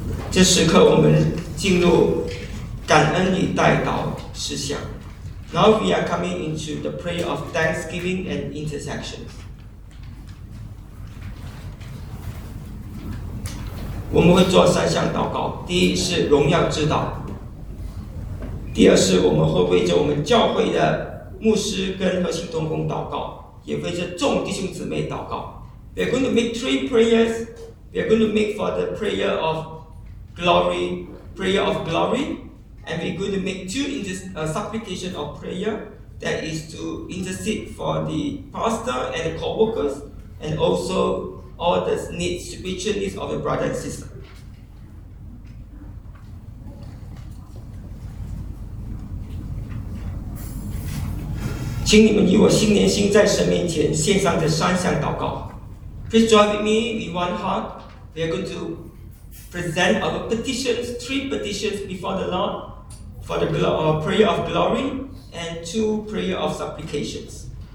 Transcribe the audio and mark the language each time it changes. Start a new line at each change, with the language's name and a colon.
Chinese: 这时刻我们进入感恩与代祷事项。
English: Now we are coming into the prayer of thanksgiving and intercession.
Chinese: 我们会做三项祷告，第一是荣耀之祷。第二是我们会为着我们教会的牧师跟核心同工祷告，也为着众弟兄姊妹祷告。
English: We are going to make three prayers. We are going to make for the prayer of glory, prayer of glory, and we are going to make two supplication of prayer. That is to intercede for the pastor and the co-workers, and also all the needs, spiritual needs of the brother and sister.
Chinese: 请你们与我心连心，在神面前献上这三项祷告。
English: Please join with me with one heart. We are going to present our petitions, three petitions before the Lord for the prayer of glory and two prayer of supplications.